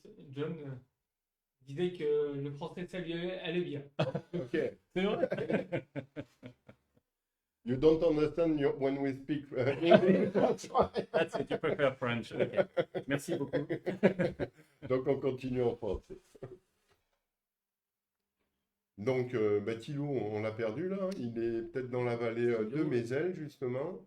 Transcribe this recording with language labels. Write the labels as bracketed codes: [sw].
[fr] John disait que le français, ça lui allait bien. [en] Okay. [fr] C'est vrai. [en] You don't understand when we speak English. That's why. That's it, you prefer French. [fr] Okay. Merci beaucoup. Donc on continue en français. Donc Thilo, on l'a perdu là. Il est peut-être dans la vallée de Mézel justement.